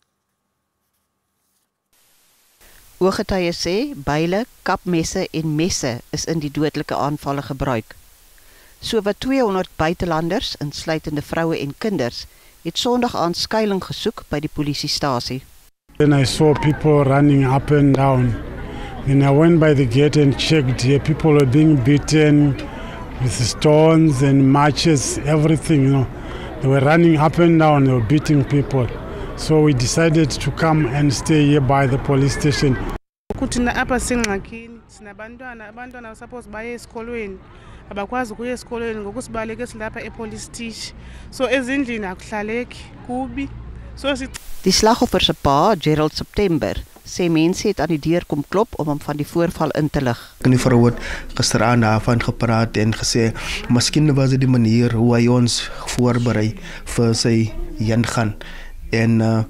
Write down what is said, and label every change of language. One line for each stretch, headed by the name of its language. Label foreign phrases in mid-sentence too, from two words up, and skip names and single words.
Afrikaans: Ooggetuie sê byle, kapmesse en messe is in die dodelike aanvalle gebruik. Sowat 200 buitelanders, insluitende vroue en kinders, het Sondag aand skuiling gesoek by die polisiestasie.
English: Then I saw people running up and down. Then I went by the gate and checked. People were being beaten with stones and matches, everything, They were running up and down, they were beating people. So we decided to come and stay here by the police station.
Xhosa: Kuthina apha singxakini abantwana suppose baye esikolweni abakwazi ukuya esikolweni ngokusibaleke silapha
English: epolice station.
Xhosa: So ezindlini akuhlaleki kubi.
Afrikaans: Die slagoffer se pa, Gerald September, sê mense het aan die deur kom klop om hom van die voorval in te lig. Die vrou het gisteraan daarvan gepraat en gesê, miskien was dit die manier hoe hy ons voorberei vir sy ingaan.